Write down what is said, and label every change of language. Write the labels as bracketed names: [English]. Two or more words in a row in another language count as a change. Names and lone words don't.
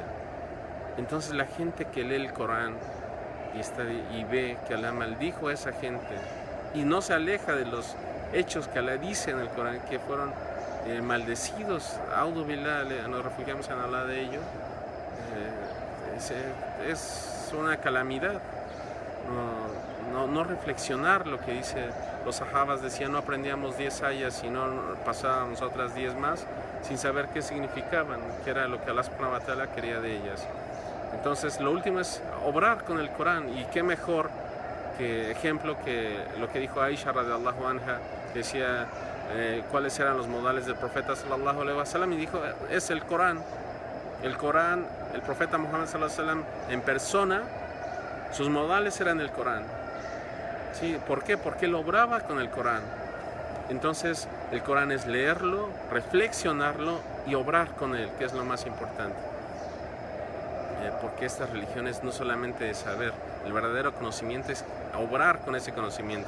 [Spanish] Entonces la gente que lee el Corán y ve que Alá maldijo a esa gente y no se aleja de los hechos que Alá dice en el Corán, que fueron maldecidos, [Arabic] أعوذ بالله, [Spanish] nos refugiamos en Alá de ello, es una calamidad. No reflexionar lo que dice. Los sahabas decían, no aprendíamos 10 ayas y no pasábamos otras 10 más sin saber qué significaban, que era lo que [Arabic] الله سبحانه وتعالى [Spanish] quería de ellas. Entonces lo último es obrar con el Corán, y qué mejor que ejemplo que lo que dijo Aisha [Arabic] رضي الله عنها, [Spanish] que decía cuáles eran los modales del profeta [Arabic] صلى الله عليه وسلم, [Spanish] y dijo, es el Corán. El Corán, el profeta Muhammad [Arabic] صلى الله عليه وسلم [Spanish] en persona, sus modales eran el Corán. ¿Sí? ¿Por qué? Porque él obraba con el Corán. Entonces el Corán es leerlo, reflexionarlo y obrar con él, que es lo más importante. Porque estas religiones no solamente de saber, el verdadero conocimiento es obrar con ese conocimiento.